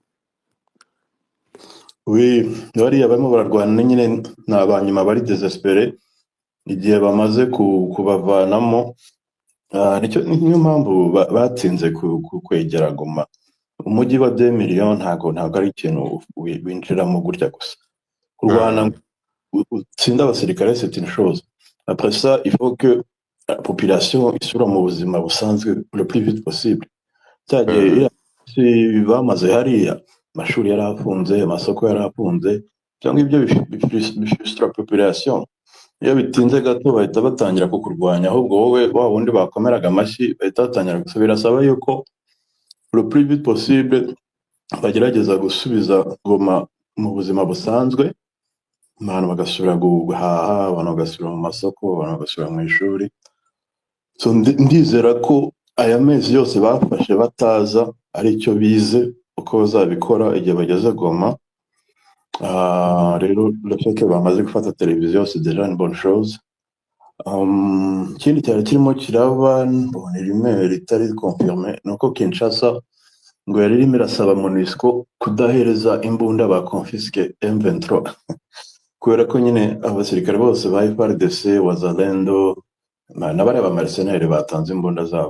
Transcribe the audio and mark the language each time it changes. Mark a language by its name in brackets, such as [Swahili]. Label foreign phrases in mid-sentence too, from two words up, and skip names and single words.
[Kinyarwanda] Bariya barimo bararwana nyine ni abanyuma bari desespere igihe bamaze kubavanamo. Niyo mpamvu batsinze kwegera Goma. Umujyi wa 2 miliyoni ntago ari ikintu winjiramo gutya gusa. Kurwana utsinda abasirikare [French] c'est une chose. Après ça, il faut que la population [Kinyarwanda] isura mu buzima busanzwe [French] le plus vite possible. [Kinyarwanda] Cyagiye bamaze hariya, amashuri yarafunze, amasoko yarafunze, cyangwa ibyo bifrustra population. Iyo bitinze gato bahita batangira kukurwanya, ahubwo wowe wa wundi bakomeraga amashyi bahita batangira gusubira. Saba yuko [French] le plus vite possible [Kinyarwanda] bagerageza gusubiza Goma mu buzima busanzwe, abantu bagasubira guhaha, abantu bagasubira mu masoko, abantu bagasubira mu ishuri. So ndizera ko aya mezi yose bafashe bataza ari icyo bize uko bazabikora igihe bageze Goma. Rero [French] le fait que [Kinyarwanda] bamaze gufata televiziyo [French] c'est déjà une bonne chose. [Kinyarwanda] Ikindi cyari kirimo kiraba mbona rimwe ritari confirmé nuko Kinshasa ngo yari irimo irasaba MONUSCO kudahereza imbunda ba confisque M23 kubera ko nyine abasirikare bose ba FARDC, Wazalendo n'abari ba mercenaires batanze imbunda zabo